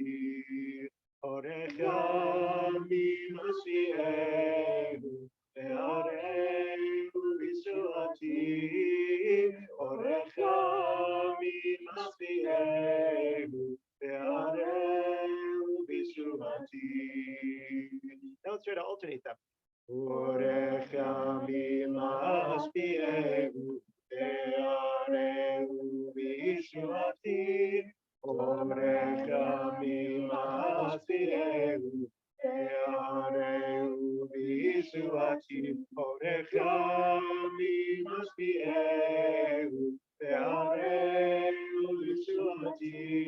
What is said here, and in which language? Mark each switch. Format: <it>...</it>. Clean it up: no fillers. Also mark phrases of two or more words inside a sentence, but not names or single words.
<he>אורך ימים אשביעהו ואראהו בישועתי. אורך ימים אשביעהו ואראהו בישועתי.</he> <en>Now let's try to alternate them.</en> <he>אורך ימים אשביעהו ואראהו בישועתי. אורך ימים אשביעהו ואראהו בישועתי. אורך ימים אשביעהו ואראהו בישועתי.</he>